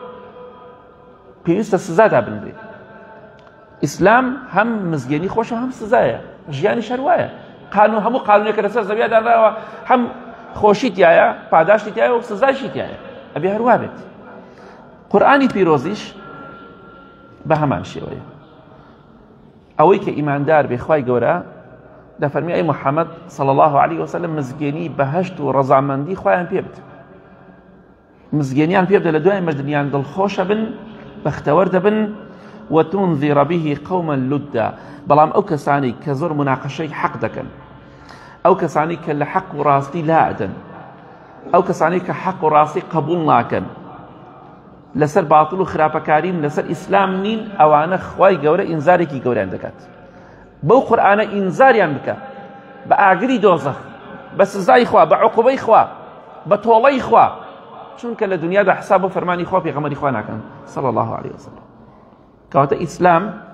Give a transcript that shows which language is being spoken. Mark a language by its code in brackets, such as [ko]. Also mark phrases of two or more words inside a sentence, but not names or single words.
[ckb] پێویستە سزادا بنرێت ئیسلام هەم مزگێنی خۆشە هەم سزایە ژیانی شەروایە قانون هەموو قانونێکە لەسەر زەویە دانراوە هەم خۆشی تایە پاداشتی تایە و سزایشی تایە ئەبێ هەروە بێت قورئانی پیرۆزیش بە هەمان شێوەیە ئەوەی کە ئیماندار بێ خوای گەورە دەفەرمی ئەی محەممەد [ar] صلی الله عليه وسلم [ckb] مزگێنی بەهەشت و ڕەزامەندی خۆیان پێ بدە مزگێنیان پێ بدە لە دوای مردنیان دڵخۆشە بن بەختەوەر دەبن [ar] وتنذر به قوما لدا [ckb] بەڵام ئەو کەسانی کە زۆر مناقەشەی حەق دەکەن ئەو کەسانی کە لە حەق و ڕاستی لا ئەدەن ئەو کەسانی کە حەق و ڕاستی قبول ناکەن لەسەر باتڵ و خراپەکاریم لەسەر ئیسلام نین ئەوانە خوای گەورە ئینزارێکی گەوریان دەکات بەو قورئانە ئینزاریان بکە بە ئاگری دۆزەخ بە سزای خوا بە عوقوبەی خوا بە تۆڵەی خوا چونکە لە دنیادا حساب و فەرمانی خوا پێغەمبەری خوا ناکەن [ar] صلی الله عليه وسلم [ckb] کەواتە ئیسلام